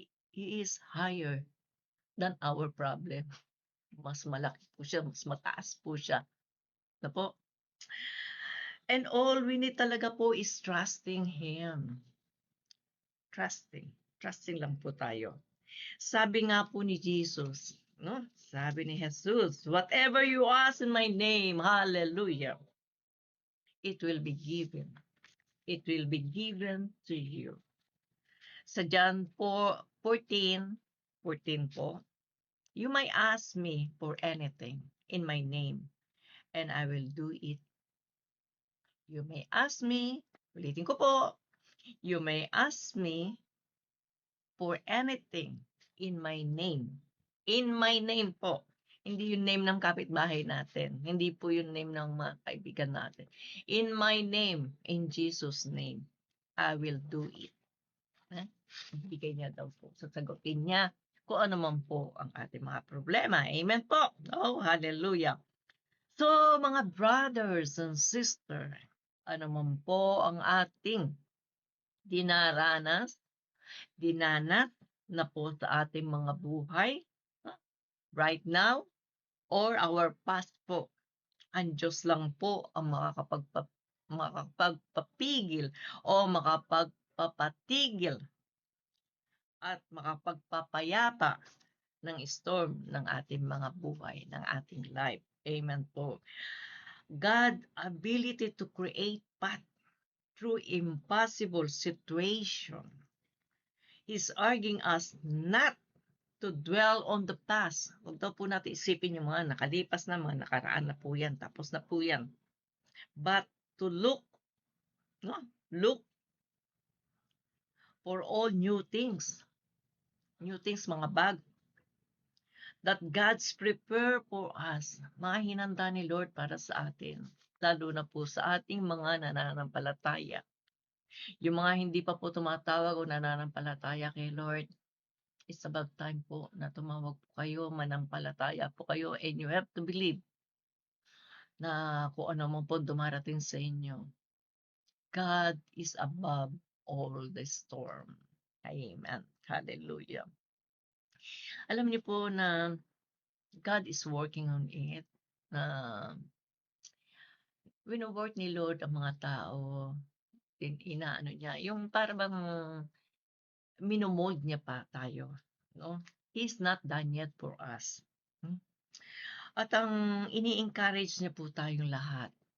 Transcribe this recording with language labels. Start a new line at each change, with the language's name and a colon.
English: He is higher than our problem.
Filipino: Mas malaki po siya, mas mataas po siya. Na po?
English: And all we need talaga po is trusting Him.
Filipino: Trusting lang po tayo. Sabi nga po ni Jesus, no? Sabi ni Jesus,
English: whatever you ask in my name, hallelujah, it will be given. It will be given to you. Sa John 14 po, you may ask me for anything in my name, and I will do it. You may ask me,
Filipino: ulitin ko po,
English: you may ask me for anything in my name. In my name po.
Filipino: Hindi yung name ng kapitbahay natin. Hindi po yung name ng mga kaibigan natin.
English: In my name, in Jesus' name, I will do it.
Filipino: Bigay niya daw po. Sasagutin niya kung ano man po ang ating mga problema. Amen po. Oh, hallelujah. So, mga brothers and sisters, ano man po ang ating dinanas na po sa ating mga buhay
English: right now or our past
Filipino: po. Ang Diyos lang po ang makakapagpapigil o makapagpapatigil at makapagpapayapa ng storm ng ating mga buhay, ng ating life. Amen po.
English: God ability to create path through impossible situation. He's urging us not to dwell on the past.
Filipino: Huwag daw po natin isipin yung mga nakalipas na, mga nakaraan na po yan, tapos na po yan.
English: But to look, no? Look for all new things. New things,
Filipino: mga bago.
English: That God's prepare for us.
Filipino: Mga hinanda ni Lord para sa atin. Lalo na po sa ating mga nananampalataya. Yung mga hindi pa po tumatawag o nananampalataya kay Lord,
English: it's about time
Filipino: po na tumawag po kayo, manampalataya po kayo,
English: and you have to believe na kung ano man po dumarating sa inyo, God is above all the storm.
Filipino: Amen. Hallelujah. Alam niyo po na
English: God is working on it.
Filipino: Na wino-work ni Lord ang mga tao. Inaano niya, yung para bang minomold niya pa tayo. No?
English: He's not done yet for us.
Filipino: Hmm? At ang ini-encourage niya po tayong lahat.